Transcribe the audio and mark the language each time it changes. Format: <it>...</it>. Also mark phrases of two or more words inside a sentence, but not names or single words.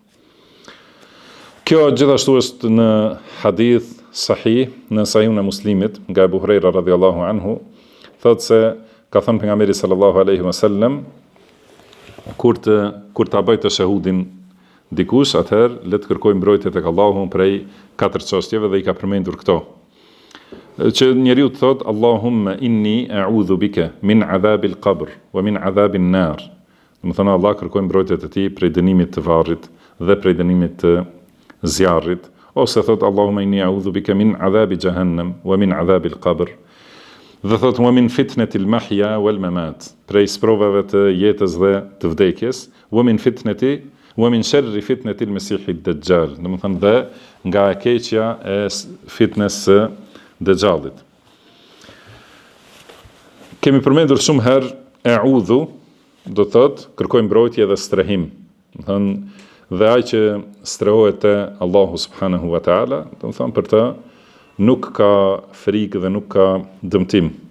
<sq>Kjo gjithashtu është në hadith sahih, në Sahihun e Muslimit, nga Abu Huraira</sq> <ar>رضي الله عنه,</ar> <sq>thotë se ka thënë pejgamberi</sq> <ar>صلى الله عليه وسلم,</ar> <sq>kur ta bëj të shahudin dikush, atëherë le të kërkojë mbrojtje tek Allahu prej 4 çështjeve dhe I ka përmendur këto. Që njeriu të thotë</sq> <ar>اللهم إني أعوذ بك من عذاب القبر ومن عذاب النار.</ar> <sq>Do të thonë Allah kërkoj mbrojtje të Tij prej dënimit të varrit dhe prej dënimit të zjarrit, ose thotë</sq> <ar>اللهم إني أعوذ بك من عذاب جهنم ومن عذاب القبر.</ar> <sq>Dhe thotë</sq> <ar>ومن فتنة المحيا والممات,</ar> <sq>prej sprovave të jetës dhe të vdekjes,</sq> <ar>ومن شر فتنة المسيح الدجال.</ar> <sq>Do të thonë dhe nga e keqja e fitnes së Dejjalit. Kemi përmendur shumë herë e'udhu, do thotë kërkoj mbrojtje dhe strehim. Do thonë dhe ai që strehohet te Allahu</sq> <ar>سبحانه وتعالى,</ar> <sq>do thonë për të nuk ka frikë dhe nuk ka dëmtim.</sq>